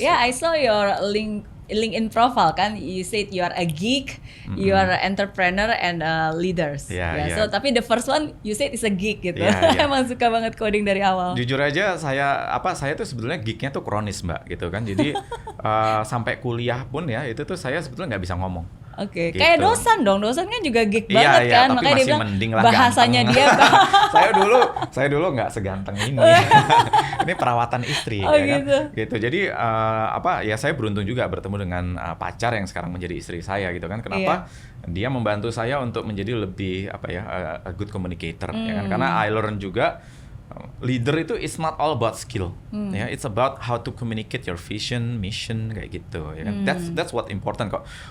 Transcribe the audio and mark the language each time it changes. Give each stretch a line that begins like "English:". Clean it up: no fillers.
English: I saw your LinkedIn profile kan, you said you are a geek, you are an entrepreneur and leaders. So tapi the first one you said is a geek gitu.
Indonesian: Emang suka banget coding dari awal. Jujur aja saya tuh sebetulnya geeknya tuh kronis Mbak gitu kan. Jadi sampai kuliah pun ya itu tuh saya sebetulnya nggak bisa ngomong. Gitu. Kayak dosen kan juga geek banget kan, makanya dia bilang bahasanya dia. saya dulu nggak seganteng ini. Ini perawatan istri ya kan. Gitu. Jadi ya saya beruntung juga bertemu dengan pacar yang sekarang menjadi istri saya gitu kan. Kenapa? Dia membantu saya untuk menjadi lebih
English: a good communicator
Indonesian: ya kan.
English: Karena I learn juga leader itu is not all about skill, ya, it's about how to communicate your vision, mission
Indonesian: kayak gitu ya kan.
English: That's what important kok.